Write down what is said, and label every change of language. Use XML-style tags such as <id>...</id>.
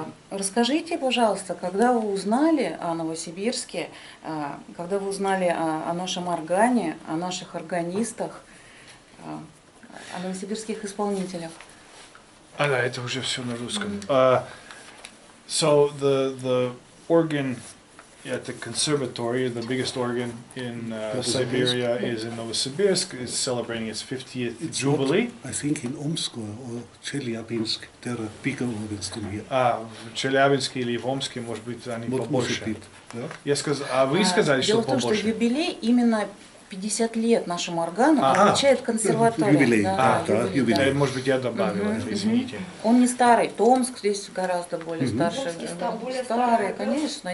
<ru>Расскажите, пожалуйста, когда вы узнали о Новосибирске, когда вы узнали о нашем органе, о наших органистах, о новосибирских исполнителях? Да, это уже все на русском.</ru> <en>So the organ at the conservatory, the biggest organ in Siberia, is in Novosibirsk. It's celebrating its 50th jubilee. I think in Omsk or Chelyabinsk there are bigger organs than here.</en> <ru>В Челябинске или в Омске, может быть, они побольше. Я сказал, вы сказали, что побольше. Дело в том, что юбилей именно 50 лет нашему органу отмечает консерватория. Юбилей. Юбилей. Может быть, я добавил, извините. Он не старый, Томск здесь гораздо более старше. Старый, конечно.</ru>